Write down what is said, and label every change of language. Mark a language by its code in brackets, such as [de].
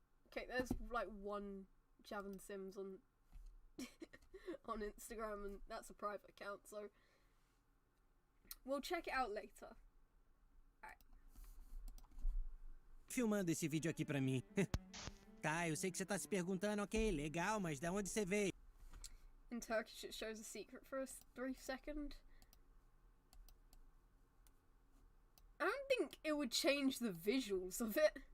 [en] Okay, there's like 1 Javin Sims on on Instagram, and that's a private account, so we'll check it out later. [pt] Filmando esse vídeo aqui pra mim. Tá, eu sei que você tá se perguntando, ok, legal, mas da onde você veio? [en] In Turkish it shows a secret for a brief second. I don't think it would change the visuals of it.